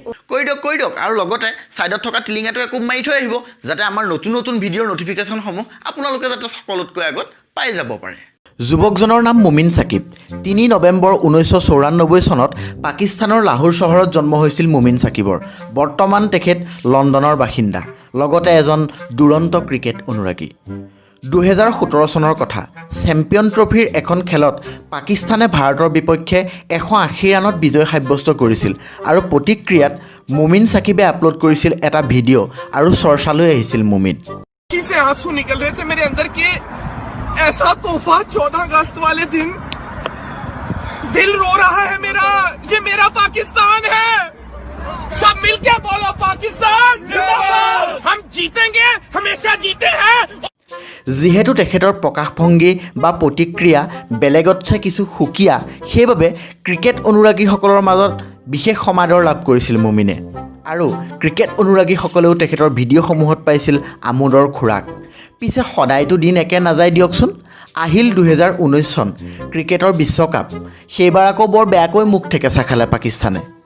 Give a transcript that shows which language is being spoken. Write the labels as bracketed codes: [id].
[as] কৈ দিয়ক আৰু লগতে ছাইডত থকা টিলিঙাটো একো মাৰি থৈ আহিব যাতে আমাৰ নতুন ভিডিঅ'ৰ নটিফিকেশ্যনসমূহ আপোনালোকে যাতে সকলোতকৈ আগত পাই যাব পাৰে যুৱকজনৰ নাম মুমিন সাকিব 3 নৱেম্বৰ 1994 চনত পাকিস্তানৰ লাহোৰ চহৰত জন্ম হৈছিল মুমিন সাকিবৰ বৰ্তমান তেখেত লণ্ডনৰ বাসিন্দা লগতে এজন দুৰন্ত ক্ৰিকেট অনুৰাগী 2017 চনৰ কথা চেম্পিয়ন ট্ৰফিৰ এখন খেলত পাকিস্তানে ভাৰতৰ বিপক্ষে 180 ৰানত বিজয় সাব্যস্ত কৰিছিল আৰু প্ৰতিক্ৰিয়াত মুমিন সাকিবে আপলোড কৰিছিল এটা ভিডিঅ' আৰু চৰ্চালৈ আহিছিল মুমিন [hi] से आंसू निकल रहे थे मेरे अंदर के ऐसा तोहफा 14 अगस्त वाले दिन दिल रो रहा है मेरा ये मेरा पाकिस्तान है सब मिलके बोलो पाकिस्तान जिंदाबाद हम जीतेंगे हमेशा जीते हैं [as] যিহেতু তেখেতৰ প্ৰকাশভংগী বা প্ৰতিক্ৰিয়া বেলেগতছে কিছু সুকীয়া সেইবাবে ক্ৰিকেট অনুৰাগীসকলৰ মাজত বিশেষ সমাদৰ লাভ কৰিছিল মুমিনে আৰু ক্ৰিকেট অনুৰাগীসকলেও তেখেতৰ ভিডিঅ'সমূহত পাইছিল আমোদৰ খোৰাক পিছে সদায়তো দিন একে নাযায় দিয়কচোন আহিল 2019 চন ক্ৰিকেটৰ বিশ্বকাপ সেইবাৰ আকৌ বৰ বেয়াকৈ মুখ ঠেকেচা খালে পাকিস্তানে